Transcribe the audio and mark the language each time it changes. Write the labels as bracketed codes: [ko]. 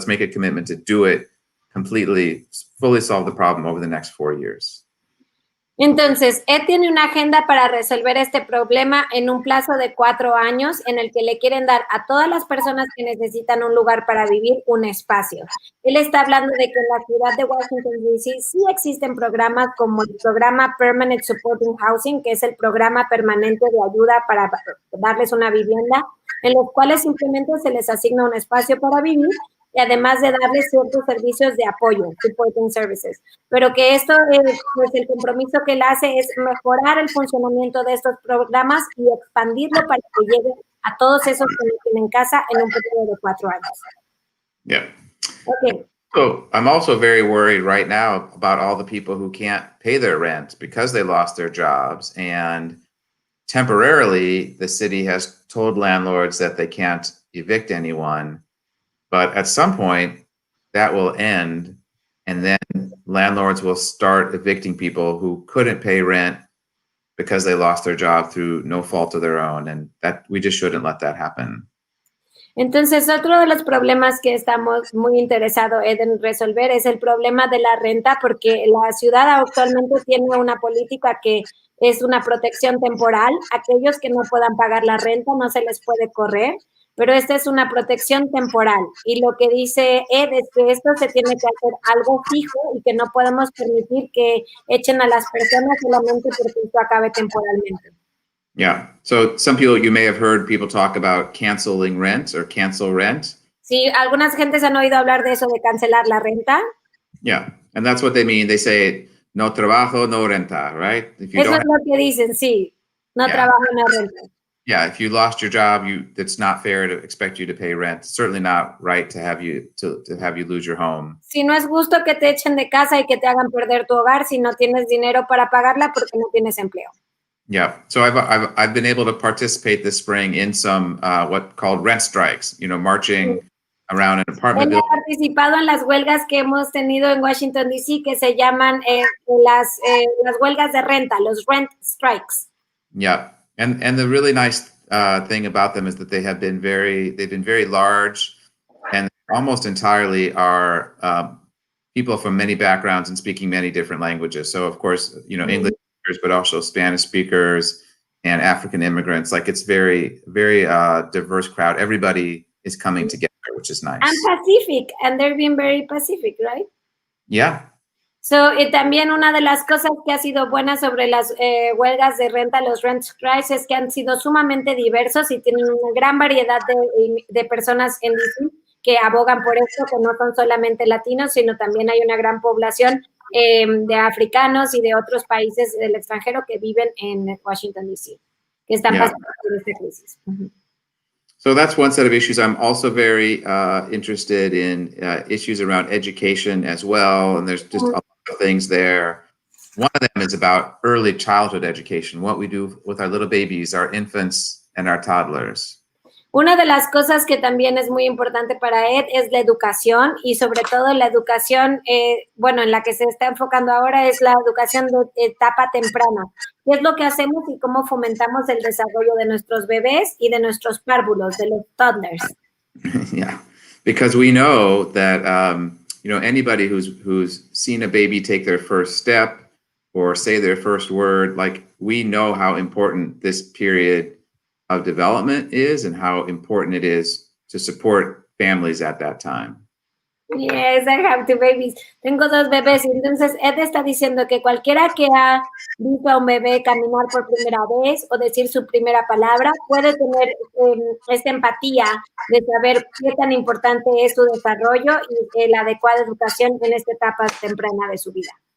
[en] Let's make a commitment to do it completely, fully solve the problem over the next 4 years. [es] Entonces, Ed tiene una agenda para resolver este problema en un plazo de 4 años en el que le quieren dar a todas las personas que necesitan un lugar para vivir un espacio. Él está hablando de que en la ciudad de Washington, D.C. sí existen programas como el programa Permanent Supporting Housing, que es el programa permanente de ayuda para darles una vivienda, en los cuales simplemente se les asigna un espacio para vivir y además de darles ciertos servicios de apoyo, [en] supporting services. [es] Pero que esto, pues el compromiso que él hace es mejorar el funcionamiento de estos programas y expandirlo para que llegue a todos esos que no tienen casa en un periodo de 4 años. [en] Yeah. Okay. So I'm also very worried right now about all the people who can't pay their rent because they lost their jobs. And temporarily, the city has told landlords that they can't evict anyone. But at some point, that will end, and then landlords will start evicting people who couldn't pay rent because they lost their job through no fault of their own, and that we just shouldn't let that happen. [es] Entonces, otro de los problemas que estamos muy interesados en resolver es el problema de la renta, porque la ciudad actualmente tiene una política que es una protección temporal. Aquellos que no puedan pagar la renta no se les puede correr, pero esta es una protección temporal. Y lo que dice Ed es que esto se tiene que hacer algo fijo y que no podemos permitir que echen a las personas solamente porque esto acabe temporalmente. [en] Yeah. So some people, you may have heard people talk about canceling rent or cancel rent. [es] Sí, algunas gentes han oído hablar de eso de cancelar la renta. [en] Yeah. And that's what they mean. They say, [es] no trabajo, no renta, [en] right? If you [es] Eso es lo que dicen, sí. No trabajo, no renta. [en] Yeah, if you lost your job, it's not fair to expect you to pay rent. It's certainly not right to have you lose your home. [es] Si no es justo que te echen de casa y que te hagan perder tu hogar si no tienes dinero para pagarla porque no tienes empleo. [en] Yeah, so I've been able to participate this spring in some what called rent strikes. Marching around an apartment building. building. [es] He participado en las huelgas que hemos tenido en Washington D.C. que se llaman las huelgas de renta, los rent strikes. [en] Yeah, and the really nice thing about them is that they've been very large, and almost entirely are people from many backgrounds and speaking many different languages. So of course, English speakers, but also Spanish speakers and African immigrants. Like it's very, very diverse crowd. Everybody is coming together, which is nice. And Pacific, and they're being very Pacific, right? Yeah. [es] So, también una de las cosas que ha sido buena sobre las huelgas de renta, los rent strikes, es que han sido sumamente diversos y tienen una gran variedad de personas en DC que abogan por esto, que no son solamente latinos, sino también hay una gran población de africanos y de otros países del extranjero que viven en Washington, D.C., que están pasando por esta crisis. [en] So that's one set of issues. I'm also very interested in issues around education as well, and there's just a lot of things there. One of them is about early childhood education, what we do with our little babies, our infants, and our toddlers. [es] Una de las cosas que también es muy importante para Ed es la educación y sobre todo la educación, en la que se está enfocando ahora es la educación de etapa temprana. ¿Qué es lo que hacemos y cómo fomentamos el desarrollo de nuestros bebés y de nuestros párvulos, de los toddlers? [en] Yeah, because we know that anybody who's seen a baby take their first step or say their first word, like we know how important this period of development is and how important it is to support families at that time. Yes, I have two babies. [es] Tengo dos bebés y entonces Ed está diciendo que cualquiera que ha visto a un bebé caminar por primera vez o decir su primera palabra puede tener esta empatía de saber qué tan importante es su desarrollo y la adecuada educación en esta etapa temprana de su vida.